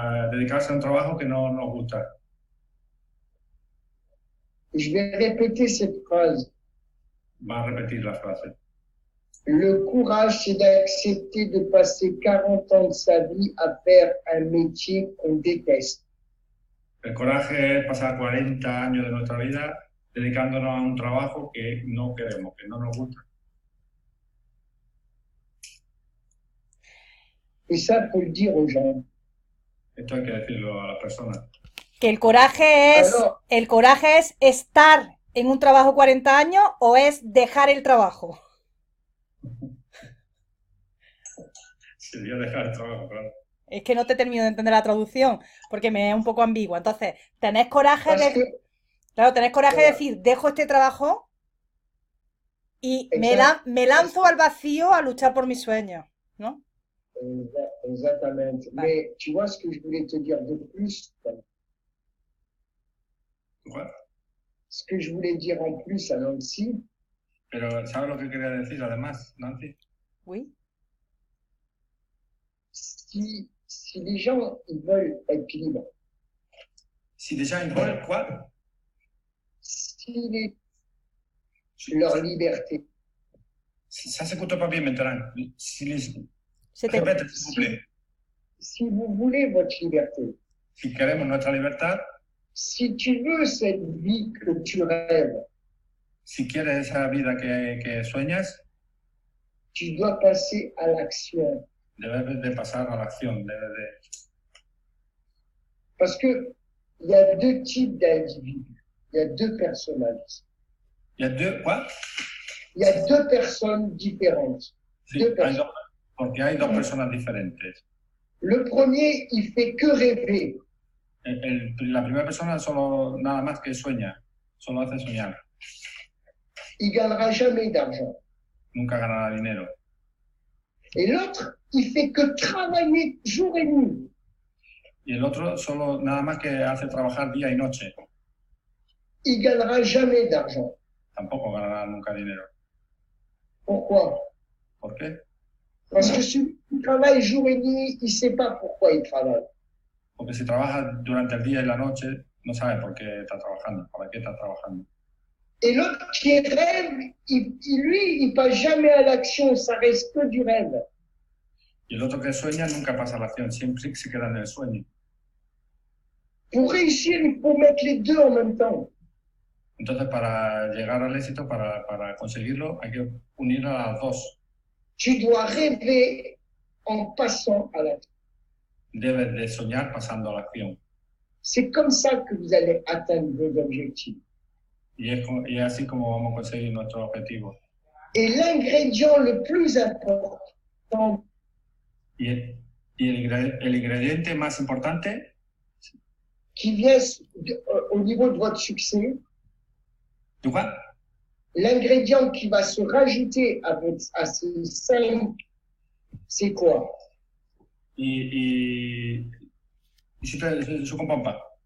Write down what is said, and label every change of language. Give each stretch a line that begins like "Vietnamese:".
Spanish: dedicarse a un trabajo que no nos gusta.
French: Je vais répéter cette phrase.
Spanish: Va a repetir la frase.
French: Le courage, c'est d'accepter de passer 40 ans de sa vie à faire un métier qu'on déteste.
Spanish: El coraje es pasar 40 años de nuestra vida dedicándonos a un trabajo que no queremos, que no nos gusta.
French: Et ça, faut le dire aux gens.
Spanish: Esto hay que decirlo a las personas. Que el coraje es estar en un trabajo 40 años o es dejar el trabajo. Sería dejar el trabajo, claro. Es que no te termino de entender la traducción, porque me es un poco ambigua. Entonces, tenés coraje de... Claro, tenés coraje de decir, dejo este trabajo y me lanzo al vacío a luchar por mis sueños, ¿no? Exactamente. Vale.
French: Mais tu vois ce que je voulais te dire de plus?
Spanish: ¿Cuál?
French: Ce que je voulais dire en plus à Nancy,
Spanish: Pero ¿sabes lo que quería decir además, Nancy?
French: Oui. si les gens ils veulent être libres, Si déjà ils veulent quoi? si leur liberté, Ça s'écoute pas bien maintenant. C'était... Répète, s'il vous plaît. si vous voulez votre liberté,
Spanish: Si queremos nuestra libertad,
French: si tu veux cette vie que tu rêves,
Spanish: si quieres esa vida que sueñas,
French: tu dois passer à l'action.
Spanish: debes de pasar a la acción, debes de
French: Parce que il y a deux types d'individus. Il y a deux personnalités. Il y a deux,
Spanish: ¿cuál?
French: Il y a deux personnes différentes.
Spanish: Sí,
French: Deux
Spanish: hay
French: personnes.
Spanish: dos, porque hay dos personas diferentes.
French: Le premier, il fait que rêver.
Spanish: La primera persona solo nada más que sueña, solo hace soñar,
French: Il gagnera jamais d'argent.
Spanish: nunca ganará dinero.
French: Et l'autre, il fait que travailler jour et nuit.
Spanish: Y el otro solo nada más que hace trabajar día y noche,
French: Il gagnera jamais d'argent.
Spanish: tampoco ganará nunca dinero.
French: Pourquoi?
Spanish: ¿Por qué?
French: Parce que celui qui travaille jour et nuit, il ne sait pas pourquoi il travaille.
Spanish: Porque si trabaja durante el día y la noche, no sabe por qué está trabajando, para qué está trabajando.
French: Et l'autre qui rêve, lui, il passe jamais à l'action, ça reste que du rêve.
Spanish: Y el otro que sueña nunca pasa a la acción, siempre se queda en el sueño.
French: Pour réussir, il faut mettre les deux en même temps.
Spanish: Entonces, para llegar al éxito, para conseguirlo, hay que unir a las dos.
French: Tu dois rêver en passant à l'action.
Spanish: Debes de soñar pasando a la acción.
French: C'est comme ça que vous allez atteindre vos objectifs.
Spanish: Y es así como vamos a conseguir nuestros objetivos.
French: Et l'ingrédient le plus important,
Spanish: Y el ingrediente más importante
French: qui vient au niveau de votre succès,
Spanish: ¿tú cuál?
French: l'ingrédient qui va se rajouter à ces 5, c'est quoi? Y si je comprends pas.